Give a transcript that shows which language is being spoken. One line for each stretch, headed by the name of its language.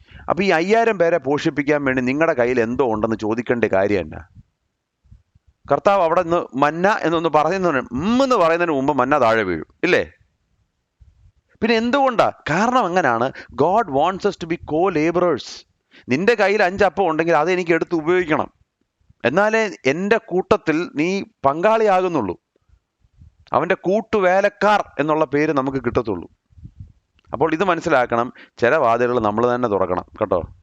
Malayalam: അപ്പോൾ ഈ 5000 പേരെ പോഷിപ്പിക്കാൻ വേണ്ടി നിങ്ങളുടെ കയ്യിൽ എന്തോ ഉണ്ടെന്ന് ചോദിക്കേണ്ട കാര്യം എന്നാ? കർത്താവ് അവിടെ നിന്ന് മന്ന എന്നൊന്ന് എന്ന് പറയുന്നതിന് മുമ്പ് മന്ന താഴെ വീഴും, ഇല്ലേ? പിന്നെ എന്തുകൊണ്ടാ? കാരണം അങ്ങനെയാണ്.
English: God wants us to be co-laborers.
Malayalam: നിന്റെ കയ്യിൽ 5 അപ്പം ഉണ്ടെങ്കിൽ അത് എനിക്ക് എടുത്ത് ഉപയോഗിക്കണം, എന്നാലേ എൻ്റെ കൂട്ടത്തിൽ നീ പങ്കാളിയാകുന്നുള്ളൂ. അവൻ്റെ കൂട്ടുവേലക്കാർ എന്നുള്ള പേര് നമുക്ക് കിട്ടത്തുള്ളൂ. അപ്പോൾ ഇത് മനസ്സിലാക്കണം, ചില വാതിലുകൾ നമ്മൾ തന്നെ തുറക്കണം കേട്ടോ.